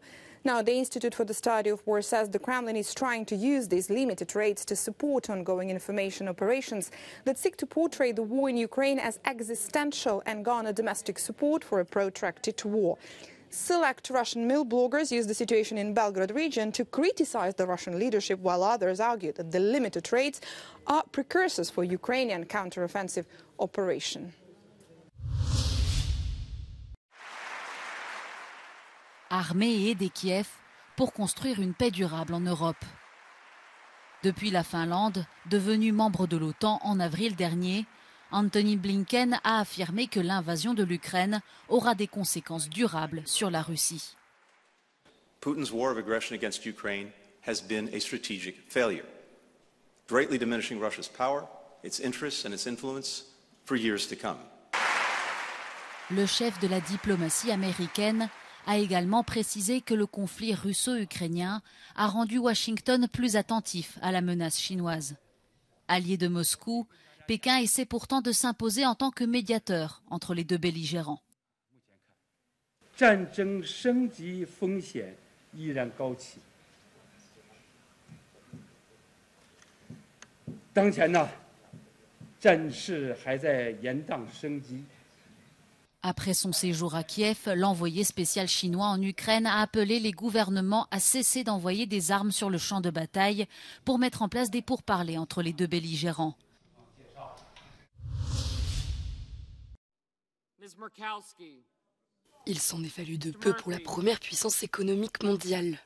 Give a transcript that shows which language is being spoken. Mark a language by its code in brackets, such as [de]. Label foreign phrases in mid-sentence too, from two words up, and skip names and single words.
[en] Now, the Institute for the Study of War says the Kremlin is trying to use these limited raids to support ongoing information operations that seek to portray the war in Ukraine as existential and garner domestic support for a protracted war. Select Russian mill bloggers use the situation in Belgorod region to criticize the Russian leadership, while others argue that the limited raids are precursors for Ukrainian counteroffensive operation. [fr] Armée et aider Kiev pour construire une paix durable en Europe. Depuis la Finlande, devenue membre de l'OTAN en avril dernier, Antony Blinken a affirmé que l'invasion de l'Ukraine aura des conséquences durables sur la Russie. [en] Putin's war of aggression against Ukraine has been a strategic failure, greatly diminishing Russia's power, its interests and its influence for years to come. [fr] Le chef de la diplomatie américaine a également précisé que le conflit russo-ukrainien a rendu Washington plus attentif à la menace chinoise. Allié de Moscou, Pékin essaie pourtant de s'imposer en tant que médiateur entre les deux belligérants. [zh] 战争升级风险依然高企。当前呢，战事还在延宕升级。 [fr] Après son séjour à Kiev, l'envoyé spécial chinois en Ukraine a appelé les gouvernements à cesser d'envoyer des armes sur le champ de bataille pour mettre en place des pourparlers entre les deux belligérants. Il s'en est fallu de peu pour la première puissance économique mondiale.